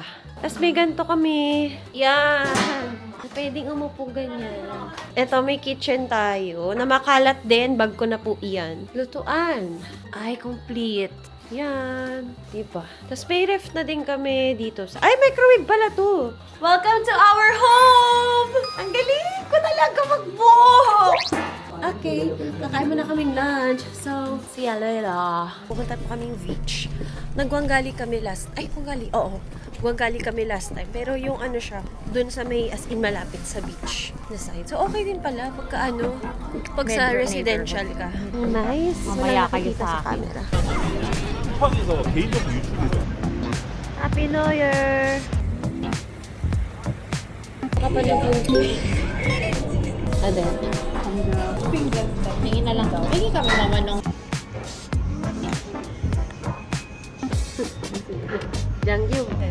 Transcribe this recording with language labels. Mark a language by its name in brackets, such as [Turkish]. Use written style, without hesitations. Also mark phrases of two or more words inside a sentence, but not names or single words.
[Filipino] Tapos may ganito kami. Yan. Pwedeng umupo ganyan. Ito, may kitchen tayo. Na makalat din. Bag ko na po iyan. Lutuan. Ay, complete. Yan. Diba? Tapos may ref na din kami dito. Ay, microwave pala to. [English] Welcome to our home! [Filipino] Ang galing ko talaga mag-book! Okay, kakain mo na kaming lunch. [English] So, see ya later. [Filipino] Pupunta po kaming beach. Nagwanggali kami last... Ay, Guanggali. Oo. Guanggali kami [English] last time. [Filipino] Pero yung ano siya, dun sa may [English] as in [Filipino] malapit sa beach na side. So, okay din pala pagka ano, pag sa residential ka. Nice. mamaya Wala kayo nakikita sa akin. camera. [Korean] 쿠팡에서 개인정보 유출되죠. [English] Happy New Year! [Filipino] Kapalit yung Ano? Tingin na lang daw. Tingin kami naman nung Jangyu.